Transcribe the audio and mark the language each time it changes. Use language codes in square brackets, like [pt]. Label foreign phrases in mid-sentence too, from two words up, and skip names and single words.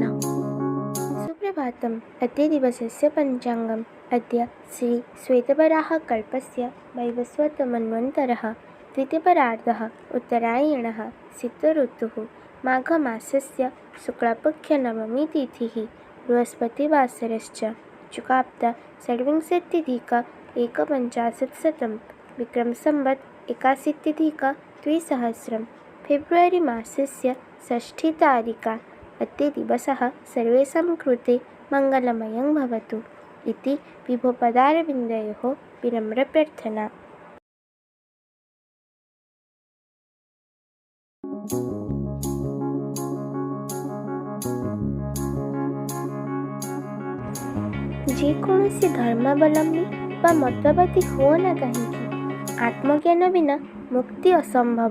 [sa] सुप्रभातम अद्य दिवसस्य पंचांगम अद्य श्री श्वेतवराह कल्पस्य वैवस्वत मन्वन्तरः द्वितीयपरार्धः उत्तरायणः शीतऋतुः माघमासस्य शुक्लपक्षनवमी तिथिः बृहस्पतिवासरश्च चुकाप्ता षड्विंशत्यधिक एकपञ्चाशत्शतं विक्रमसंवत् एकाशीत्यधिक द्विसहस्रं फेब्रुवरी मासस्य षष्ठीतारिका। अद्य दिवसः सर्वेषां कृते मङ्गलमयं भवतु इति विभोपदारविन्दयोः विनम्रप्रार्थना। [or] ଯେକୌଣସି ଧର୍ମାବଲମ୍ବୀ ବା ମତବାଦୀ ହୁଅ ନା କାହିଁକି, ଆତ୍ମଜ୍ଞାନ ବିନା ମୁକ୍ତି ଅସମ୍ଭବ।